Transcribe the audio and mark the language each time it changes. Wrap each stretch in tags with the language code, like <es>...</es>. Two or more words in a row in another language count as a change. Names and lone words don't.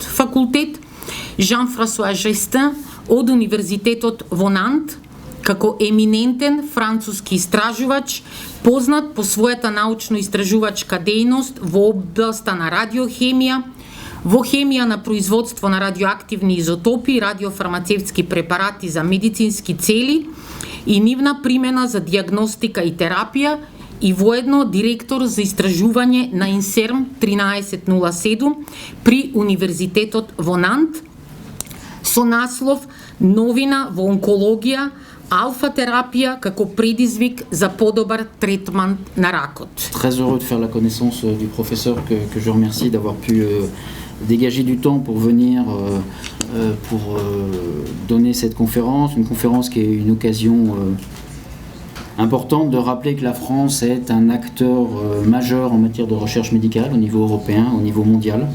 <mk>факултет, Жан-Франсуа Жестин од Универзитетот во Нант, како еминентен француски истражувач, познат по својата научно-истражувачка дејност во областа на радиохемија, во хемија на производство на радиоактивни изотопи и радиофармацевтски препарати за медицински цели и нивна примена за диагностика и терапија, и воедно директор за истражување на Инсерм 1307 при Универзитетот во Нант, со наслов Новина во онкологија, алфа-терапија како предизвик за подобар третман на ракот.</mk> <fr>Très heureux de faire la connaissance du professeur que je remercie d'avoir pu dégager du temps pour venir pour donner cette conférence, une conférence qui est une occasion importante de rappeler que la France est un acteur majeur en matière de recherche médicale au niveau européen, au niveau mondial.</fr>